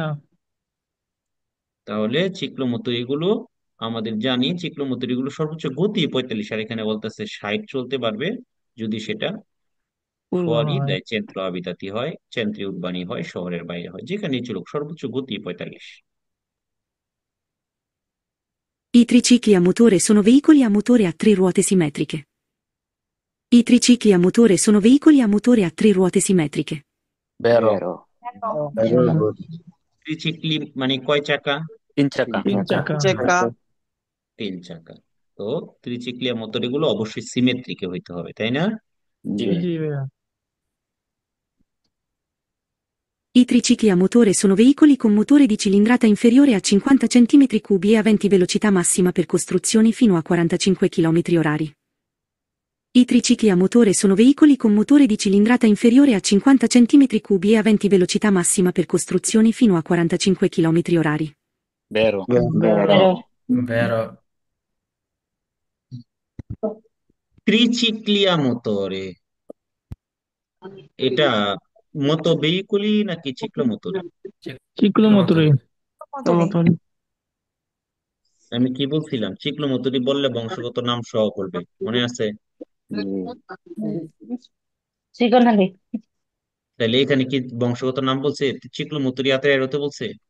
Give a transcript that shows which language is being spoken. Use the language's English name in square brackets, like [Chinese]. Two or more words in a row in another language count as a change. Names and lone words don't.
[Bangla] তাহলে চিক্লোমতো এগুলো আমাদের জানি চিক্লোমতো এগুলো সর্বোচ্চ গতি 45 আর এখানে বলতেছে 60 চলতে পারবে যদি সেটা [Italian] fuori dai centri abitati [Bangla] হয় [Italian] centri urbani [Bangla] হয় শহরের বাইরে হয় যেখানেই চলুক সর্বোচ্চ গতি 45 [Italian] I tricicli a motore sono veicoli a motore a 3 ruote simmetriche. I tricicli a motore sono veicoli a motore a 3 ruote simmetriche. Vero. [Bangla] ত্রিচিক্লি মানে কয় চাকা 3 চাকা। 3 চাকা তো [Italian] tricicli a motore [Bangla] এগুলো অবশ্যই সিমেট্রিকে হইতে হবে তাই না জি ভাই। [Italian] I tricicli a motore sono veicoli con motore di cilindrata inferiore a 50 centimetri cubi e aventi velocità massima per costruzioni fino a 45 km/h. I tricicli a motore sono veicoli con motore di cilindrata inferiore a 50 centimetri cubi e aventi velocità massima per costruzioni fino a 45 km/h. Vero. Vero. tricicli a motore [Bangla] এটা মতো ভেহিকুলি নাকি চিক্লোমোটরে চিক্লোমোটরে। আমি কি বলছিলাম চিক্লোমোটরি বললে বংশগত নাম সহ করবে মনে আছে তাহলে এখানে কি বংশগত নাম বলছে চিক্লোমোটরি আতে এরতে বলছে